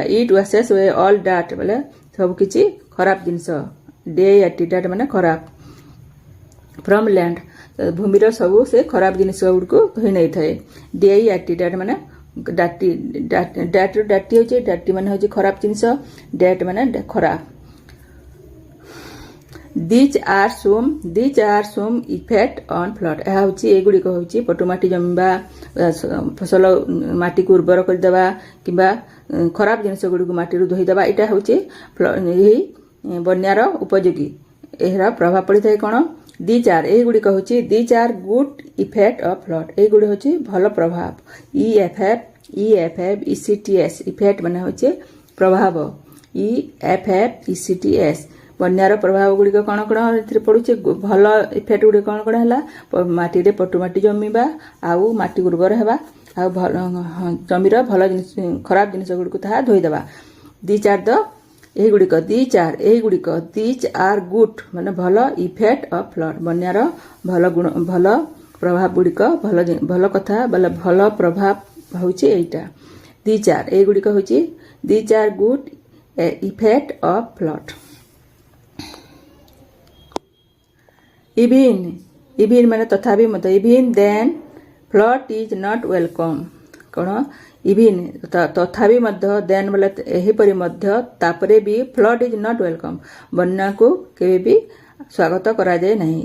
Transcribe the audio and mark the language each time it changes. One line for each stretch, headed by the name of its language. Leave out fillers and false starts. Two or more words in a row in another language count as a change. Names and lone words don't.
English: it washes away all dirt
Odia: ବୋଲେ ସବୁକିଛି ଖରାପ ଜିନିଷ। ଡାର୍ଟ ମାନେ ଖରାପ।
English: from land
Odia: ଭୂମିର ସବୁ ସେ ଖରାପ ଜିନିଷ ଗୁଡ଼ିକୁ ଧୋଇ ନେଇଥାଏ। ଡାର୍ଟ ମାନେ ଡାର୍ଟି ହେଉଛି, ଡାର୍ଟି ମାନେ ହେଉଛି ଖରାପ ଜିନିଷ। ଡାର୍ଟ ମାନେ ଖରାପ।
English: These are some effect on flood।
Odia: ଏହା ହେଉଛି, ଏଗୁଡ଼ିକ ହେଉଛି ପଟୁମାଟି ଜମିବା, ଫସଲ ମାଟିକୁ ଉର୍ବର କରିଦେବା କିମ୍ବା ଖରାପ ଜିନିଷ ଗୁଡ଼ିକୁ ମାଟିରୁ ଧୋଇଦେବା। ଏଇଟା ହେଉଛି ଏହି ବନ୍ୟାର ଉପଯୋଗୀ। ଏହାର ପ୍ରଭାବ ପଡ଼ିଥାଏ କ'ଣ, ଏହିଗୁଡ଼ିକ ହେଉଛି
English: these are good effect of flood।
Odia: ଏହିଗୁଡ଼ିକ ହେଉଛି ଭଲ ପ୍ରଭାବ। EFFECTS ଇଫେକ୍ଟ ମାନେ ହେଉଛି ପ୍ରଭାବ। EFFECTS ବନ୍ୟାର ପ୍ରଭାବ ଗୁଡ଼ିକ କ'ଣ କ'ଣ ଏଥିରେ ପଡ଼ୁଛି। ଭଲ ଇଫେକ୍ଟ ଗୁଡ଼ିକ କ'ଣ କ'ଣ ହେଲା, ମାଟିରେ ପଟୁମାଟି ଜମିବା, ଆଉ ମାଟି ଉର୍ବର ହେବା, ଆଉ ଜମିର ଭଲ ଜିନିଷ, ଖରାପ ଜିନିଷ ଗୁଡ଼ିକୁ ତାହା ଧୋଇଦେବା।
English: ଏହିଗୁଡ଼ିକ these are good
Odia: ମାନେ ଭଲ
English: effect of flood.
Odia: ବନ୍ୟାର ଭଲ ପ୍ରଭାବ ଗୁଡ଼ିକ, ଭଲ କଥା ବୋଲେ ଭଲ ପ୍ରଭାବ ହେଉଛି ଏଇଟା। ଏହିଗୁଡ଼ିକ ହେଉଛି
English: these are good effect of flood।
Odia: ଇଭିନ୍ ମାନେ ତଥାପି ମଧ୍ୟ।
English: even then flood is not welcome.
Odia: କ'ଣ, ଇଭିନ୍ ତଥାପି ମଧ୍ୟ, ଦେନ୍ ବୋଲେ ଏହିପରି ମଧ୍ୟ, ତାପରେ ବି
English: flood is not welcome
Odia: ବନ୍ୟାକୁ କେବେ ବି ସ୍ୱାଗତ କରାଯାଏ ନାହିଁ।